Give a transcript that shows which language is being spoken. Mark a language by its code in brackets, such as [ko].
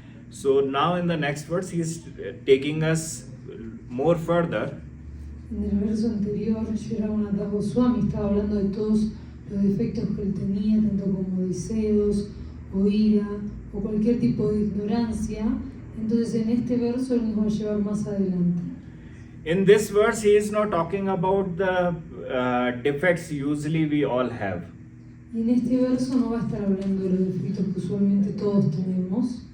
[en] So now in the next verse he is taking us more further. [es] En el verso anterior, Sri Raghunatha Goswami estaba hablando de todos los defectos que él tenía, tanto como deseos, o ira, o cualquier tipo de ignorancia. Entonces en este verso él nos va a llevar más adelante. [en] In this verse, he is not talking about the defects usually we all have. [es] Y en este verso no va a estar hablando de los defectos que usualmente todos tenemos.